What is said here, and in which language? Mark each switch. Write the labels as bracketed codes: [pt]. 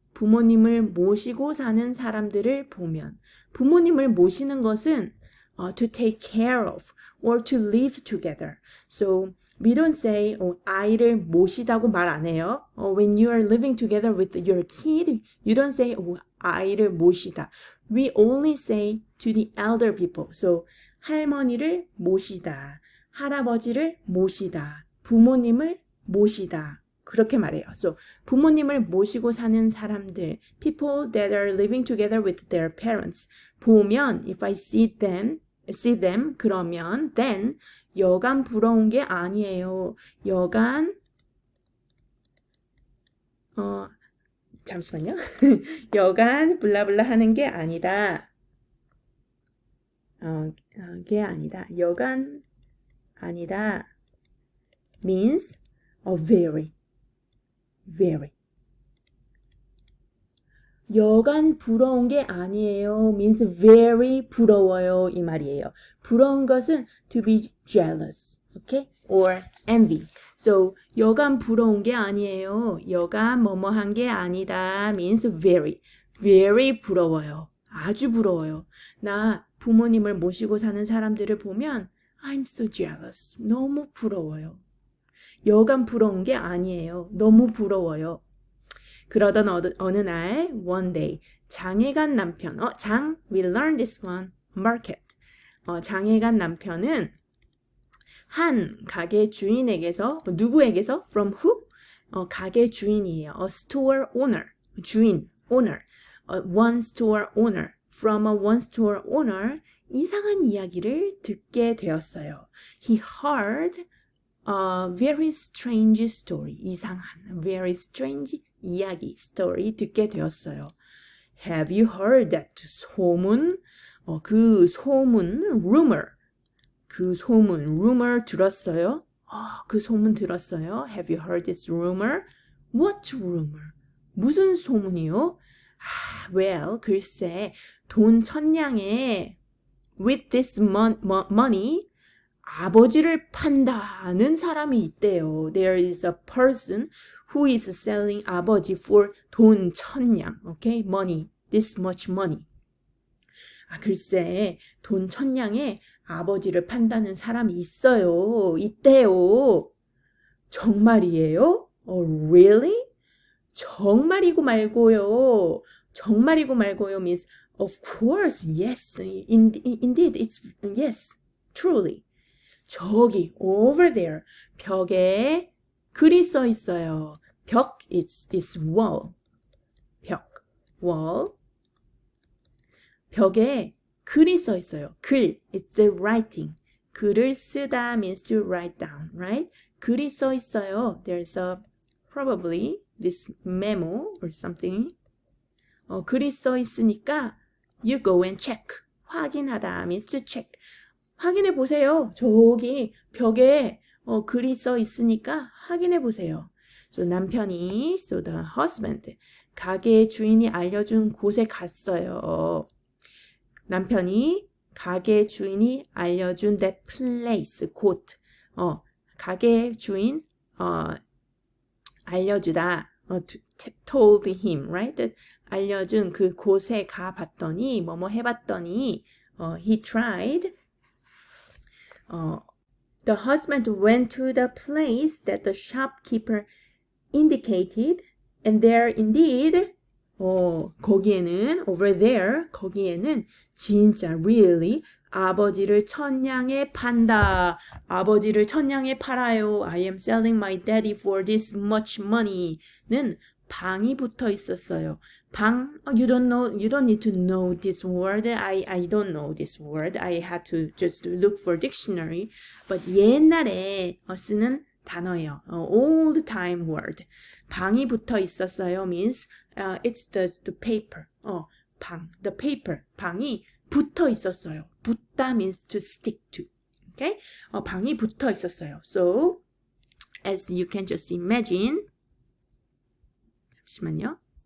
[ko] 부모님을 모시고 사는 사람들을 보면. 부모님을 모시는 것은 [en] to take care of or to live together. So, we don't say [ko] 아이를 모시다고 말 안 해요. [en] When you are living together with your kid, you don't say 아이를 모시다. We only say to the elder people. [ko] So 할머니를 모시다, 할아버지를 모시다, 부모님을 모시다. 그렇게 말해요. [en] So [ko] 부모님을 모시고 사는 사람들, [en] people that are living together with their parents. [ko] 보면, [en] if I see them, [ko] 그러면 [en] then [ko] 여간 부러운 게 아니에요. 여간 잠시만요. 여간 블라블라 하는 게 아니다. 게 아니다. 여간 아니다. [en] means very. [ko] 여간 부러운 게 아니에요. [en] means very 부러워요. [ko] 이 말이에요. 부러운 것은 [en] to be jealous, okay? or envy. [ko] So, 여간 부러운 게 아니에요. 여간 뭐뭐한 게 아니다. [en] means very 부러워요. [ko] 아주 부러워요. 나 부모님을 모시고 사는 사람들을 보면 [en] I'm so jealous. [ko] 너무 부러워요. 여간 부러운 게 아니에요. 너무 부러워요. 그러던 어느 날, [en] one day, [ko] 장애간 남편, [en] we learned this one, market. [ko] 장애간 남편은 한 가게 주인에게서, 누구에게서? [en] From who? [ko] 가게 주인이에요. [en] A store owner, 주인, owner. One store owner. From a one store owner, [ko] 이상한 이야기를 듣게 되었어요. [en] He heard a very strange story. [ko] 이상한, [en] very strange [ko] 이야기, story 듣게 되었어요. [en] Have you heard that 소문? [ko] 그 소문, rumor. 그 소문, rumor 들었어요? 그 소문 들었어요? [en] Have you heard this rumor? What rumor? [ko] 무슨 소문이요? [en] Well, [ko] 글쎄, 돈 1000냥에 [en] with this money [ko] 아버지를 판다는 사람이 있대요. [en] There is a person who is selling 아버지 for 돈 1000냥. Okay? Money. This much money. [ko] 아, 글쎄, 돈 1000냥에 아버지를 판다는 사람이 있어요. 있대요. 정말이에요? [en] Really? [ko] 정말이고 말고요. 정말이고 말고요 [en] means of course, yes, indeed, it's yes, truly. [ko] 저기 over there 벽에 글이 써 있어요. [en] 벽, it's this wall. 벽, wall. [ko] 벽에 글이 써 있어요. 글, [en] it's the writing. 글을 쓰다 means to write down, right? [ko] 글이 써 있어요. [en] There's a probably this memo or something. [ko] 글이 써 있으니까 [en] you go and check. 확인하다 means to check. [ko] 확인해 보세요. 저기 벽에 글이 써 있으니까 확인해 보세요. So 남편이, [en] so the husband, [ko] 가게 주인이 알려준 곳에 갔어요. 남편이 가게 주인이 알려준 [en] that place, [ko] 곳. 가게 주인 알려주다. [en] told him, right? [ko] 알려준 그 곳에 가봤더니 뭐뭐 해봤더니 [en] he tried. The husband went to the place that the shopkeeper indicated, and there indeed, 거기에는, over there, [ko] 거기에는 진짜 [en] really [ko] 아버지를 1000냥에 판다. 아버지를 1000냥에 팔아요. [en] I am selling my daddy for this much money는 [ko] 방이 붙어 있었어요. [en] 방, you don't need to know this word. I don't know this word. I had to just look for dictionary. [ko] But 옛날에 쓰는 단어예요. [en] Old time word. [ko] 방이 붙어 있었어요 [en] means it's the paper. [ko] 방, [en] the paper. [ko] 방이 붙어 있었어요. [en] 붙다 means to stick to. [ko] Okay? 방이 붙어 있었어요. [en] So, as you can just imagine, [ko] 잠시만요.